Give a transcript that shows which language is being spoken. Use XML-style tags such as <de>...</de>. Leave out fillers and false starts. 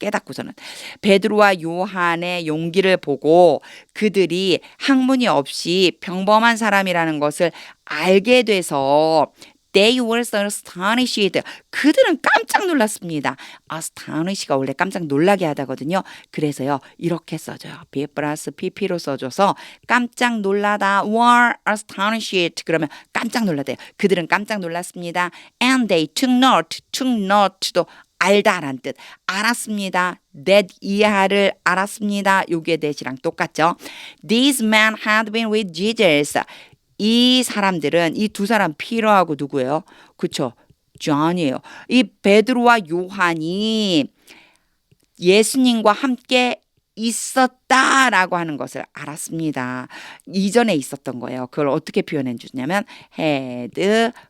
<ko>깨닫고서는 베드로와 요한의 용기를 보고 그들이 학문이 없이 평범한 사람이라는 것을 알게 돼서</ko> <en>They were so astonished.</en> <ko>그들은 깜짝 놀랐습니다. astonish가 원래 깜짝 놀라게 하다거든요. 그래서요. 이렇게 써줘요. be 플러스 pp로 써줘서 깜짝 놀라다</ko> <en>were astonished.</en> <ko>그러면 깜짝 놀라대요. 그들은 깜짝 놀랐습니다.</ko> <en>And they took note도</en> <ko>알다라는 뜻. 알았습니다. that 이하를 알았습니다. 요게 that이랑 똑같죠.</ko> <en>These men had been with Jesus.</en> <ko>이 사람들은 이 두 사람 피터하고 누구예요? 그렇죠. 존이에요. 이 베드로와 요한이 예수님과 함께 있었다라고 하는 것을 알았습니다. 이전에 있었던 거예요. 그걸 어떻게 표현해 주냐면 had</ko>